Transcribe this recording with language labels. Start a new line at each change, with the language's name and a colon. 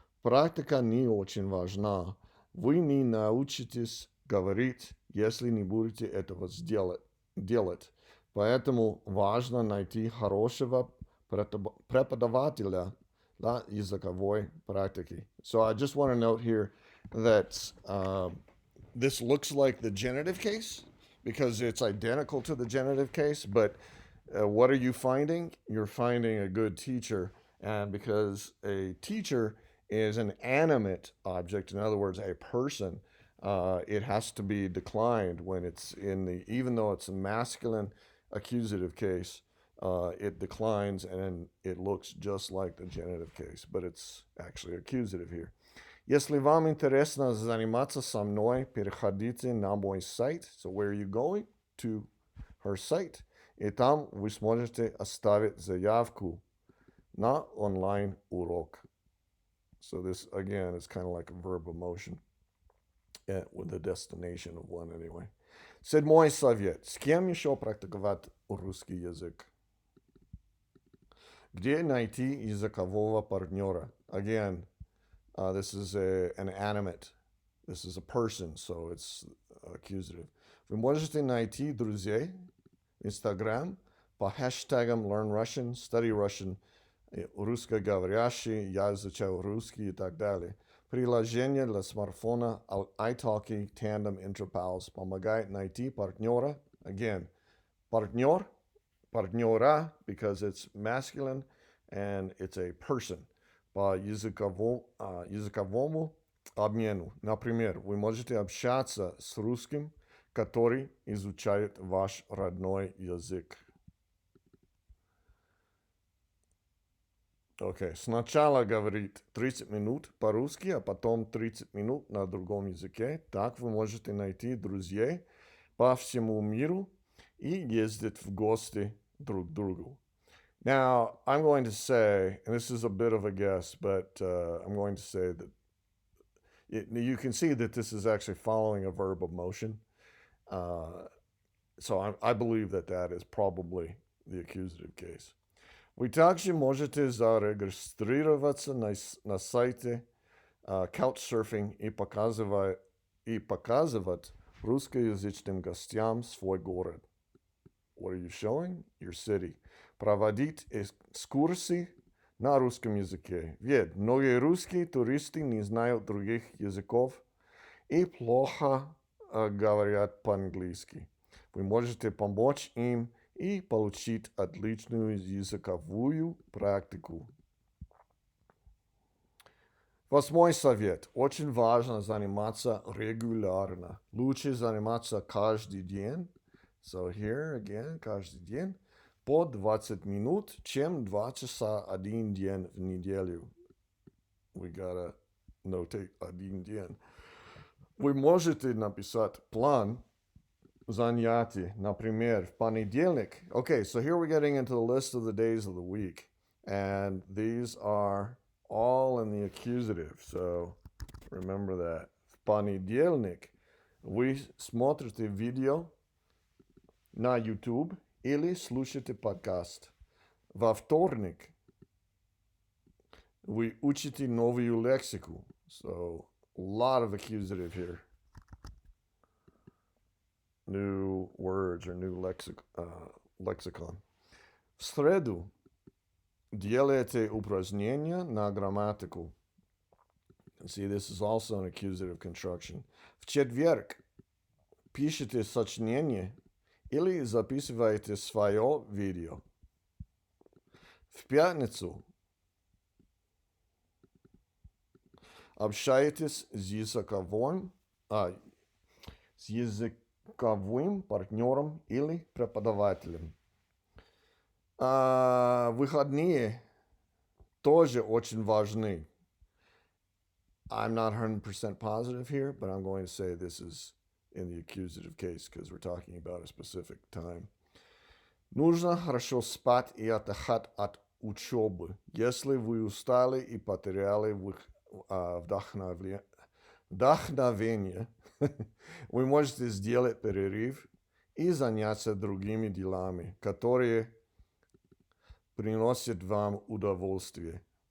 Russian: Практика не очень важна. Вы не научитесь говорить, если не будете этого делать. Поэтому важно найти хорошего преподавателя для языковой практики.
English: So I just want to note here that this looks like the genitive case because it's identical to the genitive case, but what are you finding? You're finding a good teacher. And because a teacher is an animate object, in other words, a person, it has to be declined when it's in the, even though it's a masculine accusative case, it declines and it looks just like the genitive case, but it's actually accusative here.
Russian: Если вам интересно заниматься со мной, переходите на мой сайт.
English: So where are you going? To her site.
Russian: И там вы сможете оставить заявку на онлайн-урок.
English: So this, again, is kind of like a verb of motion with the destination of one anyway.
Russian: Седьмой совет. С кем еще практиковать русский язык? Где найти языкового партнера?
English: Again, this is an animate. This is a person, so it's accusative.
Russian: Вы можете найти друзей в Instagram по хэштегам Learn Russian, Study Russian, русскоговорящий, я изучаю русский и так далее. Приложение для смартфона iTalki Tandem Interpals помогает найти партнера.
English: Again,
Russian: партнер, партнера,
English: because it's masculine and it's a person.
Russian: По языковому обмену. Например, вы можете общаться с русским, который изучает ваш родной язык. Окей, сначала говорит 30 минут по-русски, а потом 30 минут на другом языке. Так вы можете найти друзей по всему миру и ездить в гости друг к другу.
English: Now, I'm going to say, and this is a bit of a guess, but I'm going to say that you can see that this is actually following a verb of motion. So I believe that that is probably the accusative case.
Russian: Вы также можете зарегистрироваться на сайте Couchsurfing и показывать русскоязычным гостям свой город.
English: What are you showing? Your city.
Russian: Проводить экскурсии на русском языке. Ведь многие русские туристы не знают других языков и плохо говорят по-английски. Вы можете помочь им и получить отличную языковую практику. Восьмой совет. Очень важно заниматься регулярно. Лучше заниматься каждый день.
English: So here again,
Russian: каждый день. По 20 минут, чем 2 часа один день в неделю.
English: We gotta notate
Russian: один день. Вы можете написать план занятий, например, в понедельник.
English: Okay, so here we're getting into the list of the days of the week. And these are all in the accusative. So remember that.
Russian: В понедельник вы смотрите видео на YouTube или слушаете подкаст. Во вторник вы учите новую лексику.
English: So a lot of accusative here. New words or new lexicon.
Russian: В среду делаете упражнения на грамматику.
English: See, this is also an accusative construction.
Russian: В четверг пишите сочинение или записываете свое видео. В пятницу общаетесь с языковым партнером или преподавателем. Выходные тоже очень важны.
English: I'm not 100% positive here, but I'm going to say this is in the accusative case because we're talking about a specific time.
Russian: Нужно хорошо спать и отдыхать от учебы. Если вы устали и потеряли вдохновение, вы можете сделать перерыв и заняться другими делами, которые приносят вам удовольствие.